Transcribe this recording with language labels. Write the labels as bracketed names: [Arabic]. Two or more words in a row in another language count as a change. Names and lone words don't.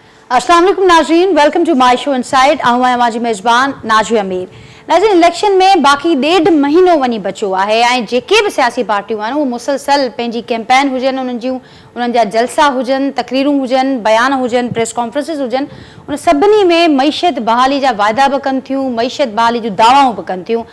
[Arabic] السلام عليكم नाज़रीन, [English] Welcome to my show Inside. [Sindhi] आऊं आहियां माजी मेज़बान नाज़ी अमीर। नाज़रीन, इलेक्शन में बाक़ी 1.5 महीनो वञी बचो आहे ऐं जेके बि सियासी पार्टियूं आहिनि उहे मुसलसल पंहिंजी कैंपेन हुजनि, उन्हनि जा जलसा हुजनि, तकरीरूं हुजनि, बयान हुजनि, [English] press conferences [Sindhi] हुजनि, उन सभिनी में मईशत बहाली जा वाइदा बि कनि थियूं, मईशत बहाली जूं दावाऊं बि कनि थियूं।